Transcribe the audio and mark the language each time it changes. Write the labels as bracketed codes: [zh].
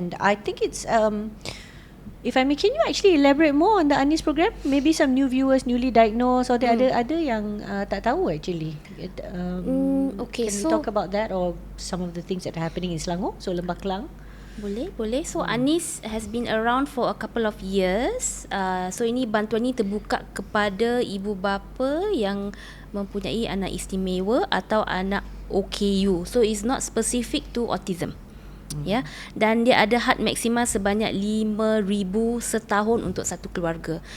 [en] And I think it's if I may, can you actually elaborate more on the Anis program? Maybe some new viewers, newly diagnosed, or [ms] ada yang tak tahu [en] actually. Okay, can we talk about that, or some of the things that are happening in Selangor, so Lembah Kelang? [ms] Boleh. [en] So Anis has been around for a couple of years. [ms] So ini bantuan ni terbuka kepada ibu bapa yang mempunyai anak istimewa atau anak OKU. [en] So it's not specific to autism. [ms] Ya, dan dia ada had maksima sebanyak 5,000 setahun untuk satu keluarga.